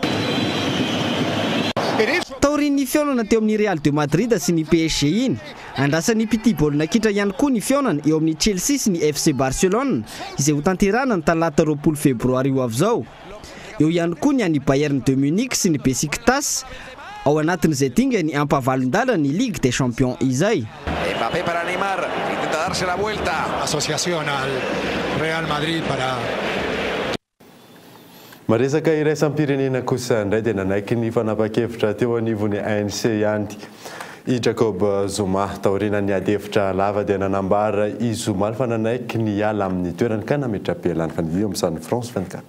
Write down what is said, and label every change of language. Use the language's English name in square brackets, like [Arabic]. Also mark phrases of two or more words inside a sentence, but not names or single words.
[Malagasy] Taorian'ny fiaonana teo amin'ny Real de Madrid sy ny PSG iny, andrasan'ny piti baolina kitra ihany koa ny fiaonana eo amin'ny Chelsea sy ny FC Barcelone izay ho tanterana ny talata 20 febroary ho avy zao. Eo ihany koa ny an'ny Bayern de Munich sy ny Besiktas ao anatin'izay dingany ampavalon-dala ny Ligue des Champions izay. [Spanish] Mbappé para Neymar, intenta darse la vuelta. Asociación al Real Madrid para [Malagasy] Maresaka iraisam-pirenena kosa indray dia nanaiky ny fanapa-kevitra teo anivon'ny ANC ihany i Jacob Zuma. Taorian'ny adefitra lava dia nanambara i Zuma fa nanaiky ny hiala amin'ny toerany ka nametra-pialany fanidina amin'ny San France 24.